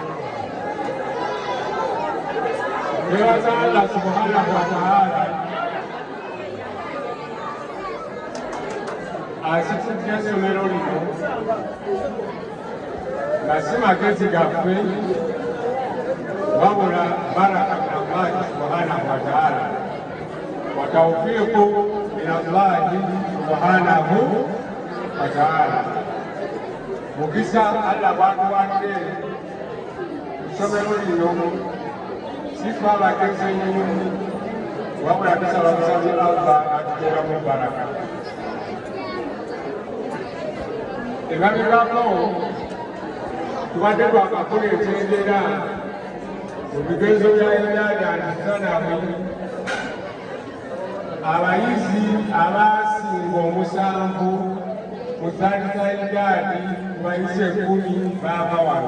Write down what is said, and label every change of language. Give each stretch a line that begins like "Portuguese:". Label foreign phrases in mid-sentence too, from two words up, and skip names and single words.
Ganda: Dewasa
Arabic: الله سبحانه وتعالى
Ganda: asitudde essomero lino nga si magezi gaffe wabula
Arabic: بركة من الله سبحانه وتعالى وتوفيق من الله سبحانه وتعالى.
Ganda: Mukisa Allah bwatuwadde essomero lino si ffe abagezi ennyo wabula tusaba busazi Allah atuteeramu baraka. Emabegako tubadde twakafuna entendera mu bigezo bya Uganda abayizi abasinga omusanvu mu Trinidad bayise 10 baava wano.